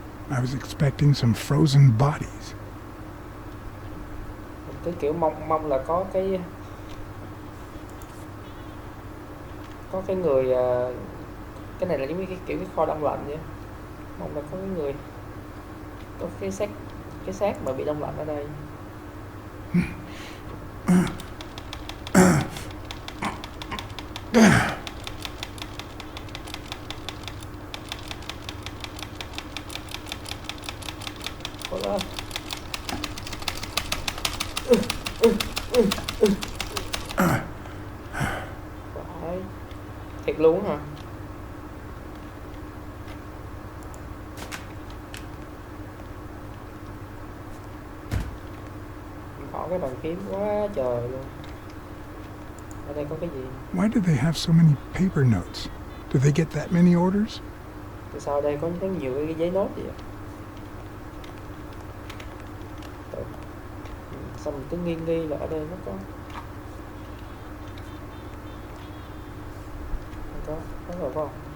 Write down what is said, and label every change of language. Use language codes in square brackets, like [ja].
[en] I was expecting some frozen bodies. [vi] Mình cứ kiểu mong là có cái người, cái này là giống như cái kiểu cái kho đông lạnh vậy. Mong là có cái người, có cái xác mà bị đông lạnh ở đây. Có lên. Phải. Thiệt luôn hả? Bỏ cái bàn phím quá trời luôn. Ở đây có cái gì? [en] Why do they have so many paper notes? Do they get that many orders? [vi] Từ sau đây có nhiều cái giấy nốt gì vậy? Sao mình cứ nghi là ở đây nó có. Không có rồi phải không?